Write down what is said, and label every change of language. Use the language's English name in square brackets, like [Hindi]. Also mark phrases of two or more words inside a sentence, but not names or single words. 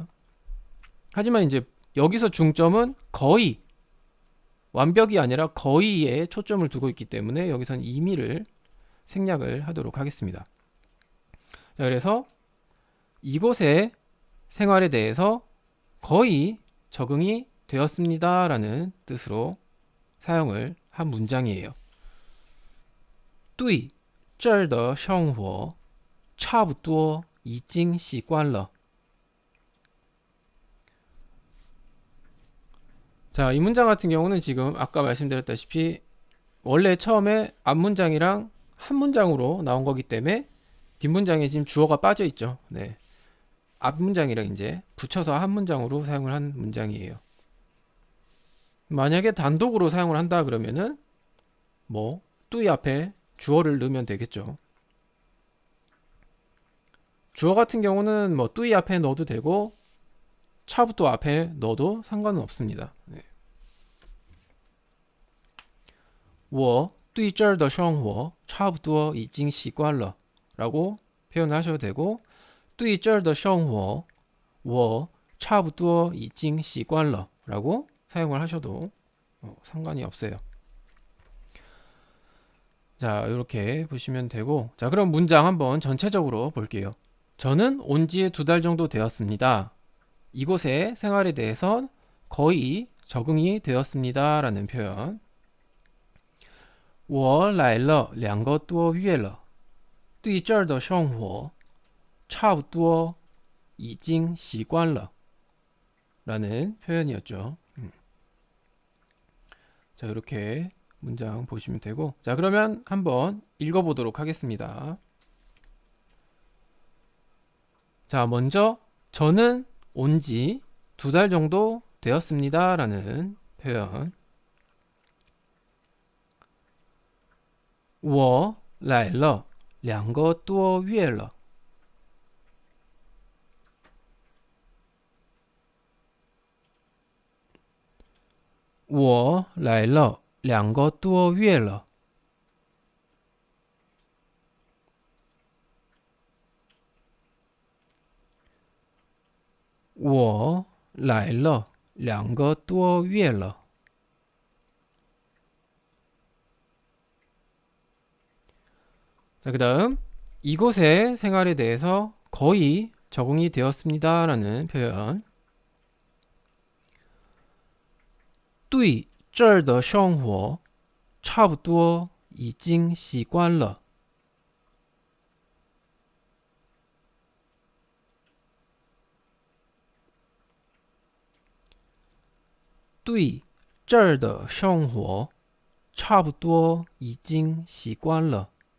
[Korean] 하지만 이제 여기서 중점은 거의 완벽이 아니라 거의에 초점을 두고 있기 때문에 여기서는 이미를 생략을 하도록 하겠습니다. 자, 그래서 이곳의 생활에 대해서 거의 적응이 되었습니다 라는 뜻으로 사용을 한 문장이에요. [Chinese] 对这儿的生活差不多已经习惯了. [Korean] 자, 이 문장 같은 경우는 지금 아까 말씀드렸다시피 원래 처음에 앞문장이랑 한 문장으로 나온 거기 때문에 뒷문장에 지금 주어가 빠져 있죠. 네. 앞문장이랑 이제 붙여서 한 문장으로 사용을 한 문장이에요. 만약에 단독으로 사용을 한다 그러면은 뭐 뚜이 앞에 주어를 넣으면 되겠죠. 주어 같은 경우는 뭐 뚜이 앞에 넣어도 되고 차부터 앞에 넣어도 상관은 없습니다. 네. [Chinese] 我对这儿的生活差不多已经习惯了 [Korean] 라고 표현하셔도 되고 [Chinese] 对这儿的生活我差不多已经习惯了 [Korean] 라고 사용을 하셔도 상관이 없어요. 자, 이렇게 보시면 되고, 자, 그럼 문장 한번 전체적으로 볼게요. 저는 온 지 2달 정도 되었습니다. 이곳의 생활에 대해선 거의 적응이 되었습니다 라는 표현. [Chinese] 我来了2个多月了，对这儿的生活差不多已经习惯了 [Korean] 라는 표현이었죠. 자, 이렇게 문장 보시면 되고, 자, 그러면 한번 읽어보도록 하겠습니다. 자, 먼저 저는 온 지 2달 정도 되었습니다 라는 표현. [Chinese] 我来了2个多月了。我来了2个多月了。我来了2个多月了。 [Korean] 자, 그 다음 이곳의 생활에 대해서 거의 적응이 되었습니다 라는 표현. [Chinese] 对这儿的生活差不多已经习惯了。对这儿的生活差不多已经习惯了。